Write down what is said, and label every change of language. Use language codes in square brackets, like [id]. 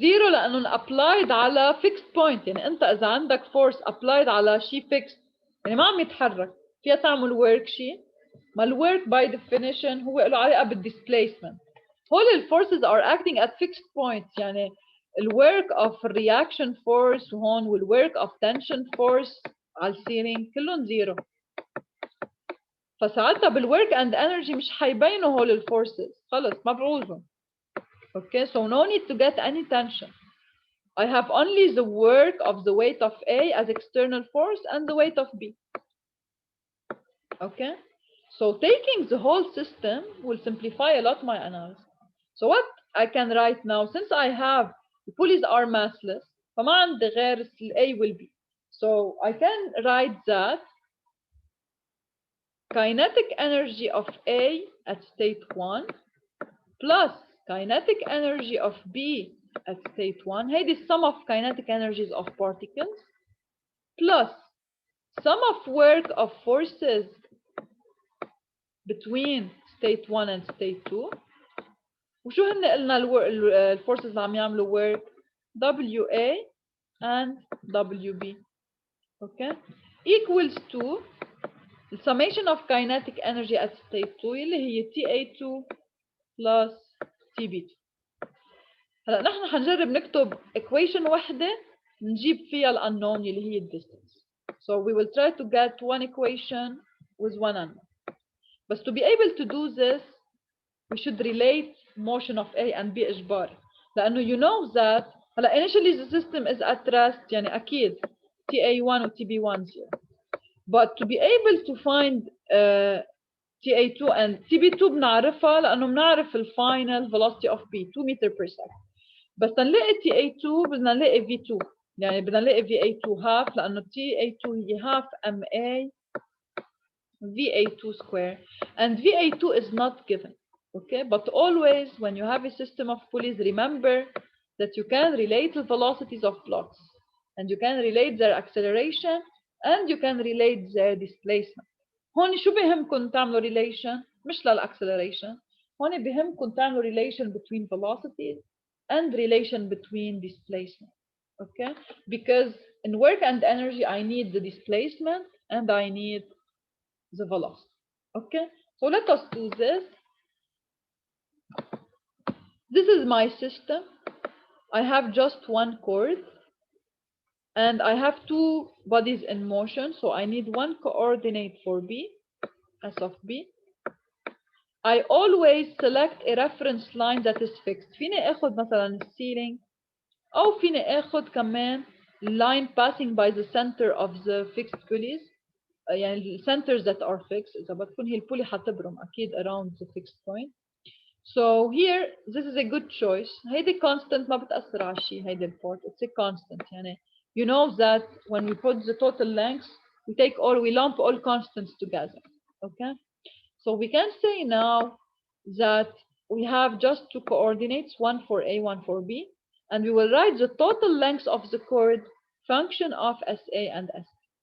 [ar] زيرو لانه applied على fixed point، يعني انت اذا عندك [en] force applied [ar] على شيء fixed يعني ما عم يتحرك فيها تعمل work شيء. ما الwork by definition هو له علاقه بالديسبيسمنت. [en] هول الفورسز are acting at fixed points، يعني الwork of reaction force هون والwork of tension force [ar] على السيلينج كلهم زيرو. فساعتها بالwork and energy مش حيبينوا هول الفورسز، خلص ما بعوزهم. [en] Okay, so no need to get any tension. I have only the work of the weight of A as external force and the weight of B. Okay, so taking the whole system will simplify a lot my analysis. So what I can write now, since I have the pulleys are massless, [ar] فما عندي غير [en] A will be. So I can write that kinetic energy of A at state 1 plus kinetic energy of B at state 1, hey, the sum of kinetic energies of particles, plus sum of work of forces between state 1 and state 2. [ar] وشو هن قلنا الفورسز اللي عم يعملوا work؟ WA and WB. [en] Okay, equals to the summation of kinetic energy at state 2 [ar] اللي هي [en] TA2 plus TB2. [ar] هلا نحن حنجرب نكتب equation وحده نجيب فيها ال unknown اللي هي distance. [en] So we will try to get one equation with one unknown. But to be able to do this, we should relate motion of A and B إجباري. لأنه you know that هلا initially the system is at rest، [ar] يعني أكيد [en] TA1 و TB1 0. But to be able to find TA2 and TB2 [ar] بنعرفها لأنه بنعرف ال [en] final velocity of B 2 meter per second. [ar] بس نلاقي TA2 بدنا نلاقي V2، يعني بدنا نلاقي VA2 half لأنه TA2 هي half MA VA2 square and VA2 [en] is not given. Okay, but always when you have a system of pulleys, remember that you can relate the velocities of blocks and you can relate their acceleration and you can relate their displacement. [ar] هون شو بهمكم تعملوا relation مش للاكسلريشن، هون بهمكم تعملوا [en] relation between velocities and relation between displacement. Okay, because in work and energy I need the displacement and I need the velocity. Okay, so let us do this. This is my system. I have just one cord and I have two bodies in motion, so I need one coordinate for B, S of B. I always select a reference line that is fixed. [ar] فيني اخذ مثلا [en] ceiling او فيني اخذ كمان line passing by the center of the fixed pulleys. [ar] يعني [en] the centers that are fixed [ar] إذا بتكون هي البولي حتبرم أكيد around the fixed point. [en] So here this is a good choice. [ar] هيدي constant ما بتأثر على شيء هيدي البort. [en] It's a constant يعني you know that when we put the total lengths we lump all constants together. Okay. So we can say now that we have just two coordinates, one for A, one for B, and we will write the total length of the chord function of SA and SP.